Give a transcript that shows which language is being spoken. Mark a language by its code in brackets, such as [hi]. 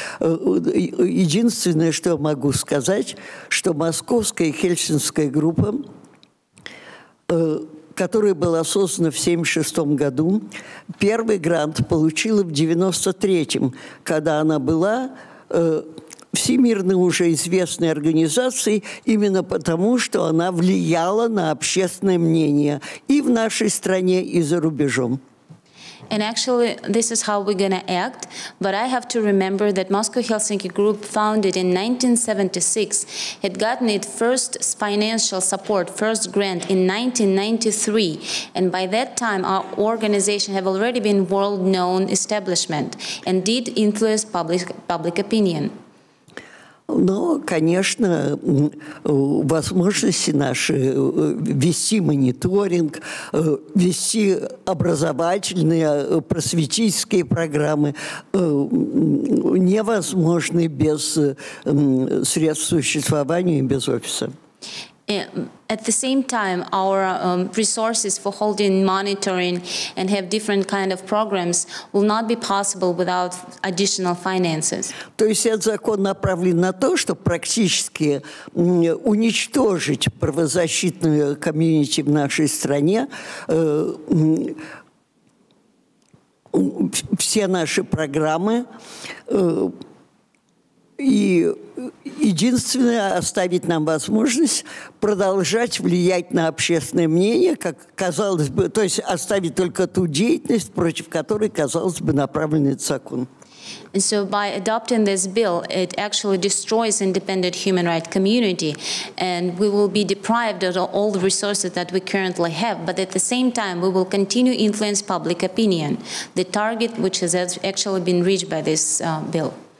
[ru] Единственное, что я могу сказать, что московская и хельсинская группа, которая была создана в 1976 году, первый грант получила в 1993, когда она была всемирно уже известной организацией именно потому, что она влияла на общественное мнение и в нашей стране, и за рубежом. [en] And actually, this is how we're going to act. But I have to remember that Moscow-Helsinki Group, founded in 1976, had gotten its first financial support, first grant, in 1993. And by that time, our organization had already been world-known establishment and did influence public opinion. [ru] Но, конечно, возможности наши вести мониторинг, вести образовательные, просветительские программы невозможны без средств существования и без офиса. [en] At the same time, our resources for holding monitoring and have different kind of programs will not be possible without additional finances. [ru] То есть этот закон направлен на то, чтобы практически уничтожить правозащитную комьюнити в нашей стране. Все наши программы и единственное, оставить нам возможность продолжать влиять на общественное мнение, как казалось бы, то есть оставить только ту деятельность, против которой, казалось бы, направлен этот закон. [en] And so by adopting this bill, it actually destroys independent human rights community, and we will be deprived of all the resources that we currently have, but at the same time, we will continue to influence public opinion, the target which has actually been reached by this bill.